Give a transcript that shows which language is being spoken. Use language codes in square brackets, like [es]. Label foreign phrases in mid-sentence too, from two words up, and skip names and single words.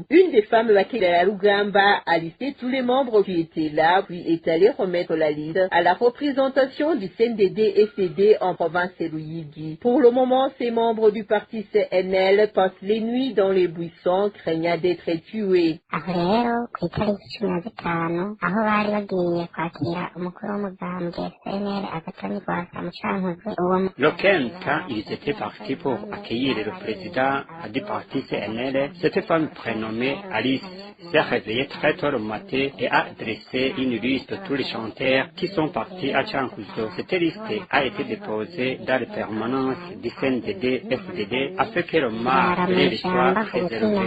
[fr] Une des femmes accueillies à la Lugamba a listé tous les membres qui étaient là, puis est allée remettre la liste à la représentation du CNDD-FDD en province de Luyigi. Pour le moment, ces membres du parti CNL passent les nuits dans les buissons, craignant d'être tués. [rn] aho bari bagiye kwakira umukuru w'umugambwe CNL Agatoni Rwasa mu Cankuzo. [fr] Le 15, quand ils étaient partis pour accueillir le président du parti CNL, cette femme prénommée Alice s'est réveillée très tôt le matin et a dressé une liste de tous les chanteurs qui sont partis à Cankuzo. Cette liste a été déposée dans la permanence du CNDD-FDD afin que le marché soit préservé.